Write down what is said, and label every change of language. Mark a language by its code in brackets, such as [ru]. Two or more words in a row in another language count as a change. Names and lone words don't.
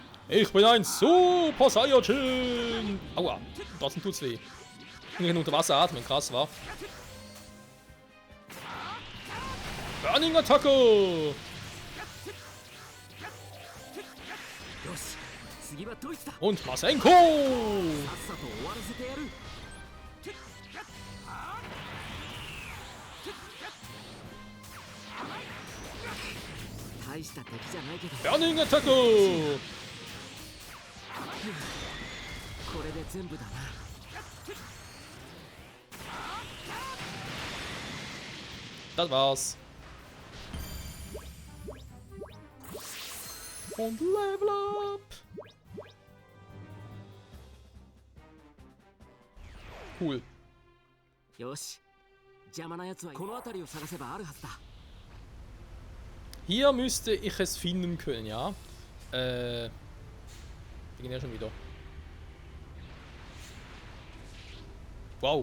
[de] Ich bin ein Super Saiyajin! Aua, trotzdem tut's weh. Ich kann unter Wasser atmen, krass, war. Burning Attacke! [ja] よし次はドイツだ。 [de] Und Masenko! [ja] さっさと終わらせてやる。大した敵じゃないけど [de] Burning Attacke! [ja] これで全部だな。 [de] Das war's. Und [en] Level Up! [de] Cool. [ja] よし邪魔なやつはこの辺りを探せばあるはずだ。 [de] Hier müsste ich es finden können, ja. Die gehen ja schon wieder. Wow.